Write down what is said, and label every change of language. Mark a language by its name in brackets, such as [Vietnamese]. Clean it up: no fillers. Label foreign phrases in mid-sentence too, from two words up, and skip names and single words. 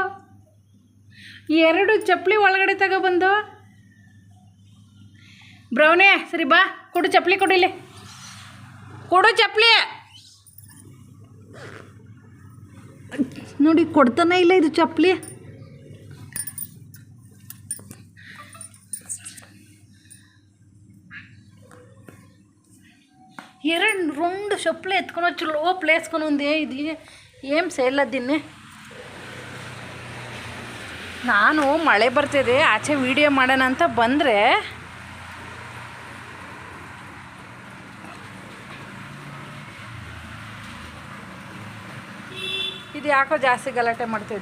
[Kannada] ಎರಡು ಚಪ್ಪಲಿ ಒಳಗಡೆ ತಗೊಬಂದು. ಬ್ರೌನಿ, ಸರಿ ಬಾ, ಕೊಡು ಚಪ್ಪಲಿ, ಕೊಡು ಇಲ್ಲಿ, ಕೊಡು ಚಪ್ಪಲಿ. ನೋಡಿ ಕೊಡ್ತಾನೆ ಇಲ್ಲ ಇದು ಚಪ್ಪಲಿ. [Telugu] రెండు చెప్పులు ఎత్తుకొని వచ్చి లోపల వేసుకొని ఉంది. ఇది ఏం చేయలేదు దీన్ని. [Kannada] ನಾನು ಮಳೆ ಬರ್ತಿದೆ, ಆಚೆ ವಿಡಿಯೋ ಮಾಡೋಣ ಅಂತ ಬಂದರೆ ಇದು ಯಾಕೋ ಜಾಸ್ತಿ ಗಲಾಟೆ ಮಾಡ್ತಿದೆ.